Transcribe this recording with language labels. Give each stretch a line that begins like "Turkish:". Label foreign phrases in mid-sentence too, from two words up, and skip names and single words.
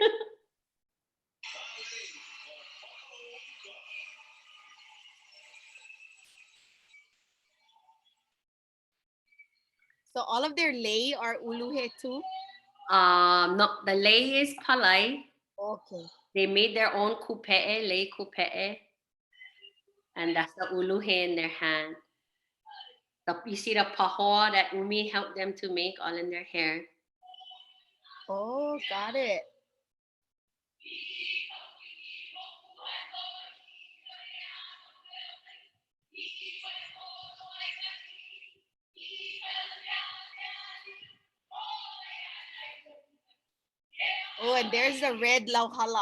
English: So all of their lei are uluhe too? No, the lei is palai. Okay. They made their own
Hawaiian: kupe'e, lei kupe'e.
English: And that's the uluhe in their hand. You see the pahoa that Umi helped them to make all in their hair. Oh, got it. Oh, and there's the red lauhala.